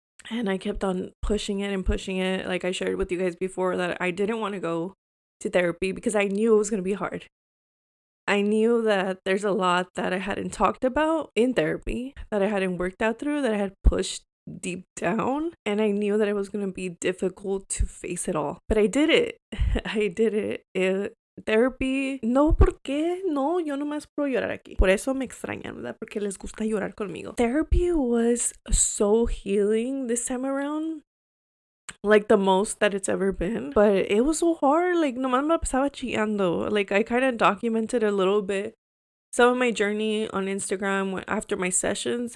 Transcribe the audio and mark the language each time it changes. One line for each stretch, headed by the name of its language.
English: And I kept on pushing it and pushing it. Like I shared with you guys before that I didn't want to go to therapy because I knew it was going to be hard. I knew that there's a lot that I hadn't talked about in therapy, that I hadn't worked out through, that I had pushed deep down. And I knew that it was going to be difficult to face it all. But I did it. I did it. Therapy,
Spanish: no, ¿por qué? No, yo nomás puedo llorar aquí. Por eso me extrañan, ¿verdad? Porque les gusta llorar conmigo.
English: Therapy was so healing this time around. Like the most that it's ever been. But it was so hard. Like,
Spanish: nomás me la pasaba chillando.
English: Like, I kind of documented a little bit some of my journey on Instagram after my sessions.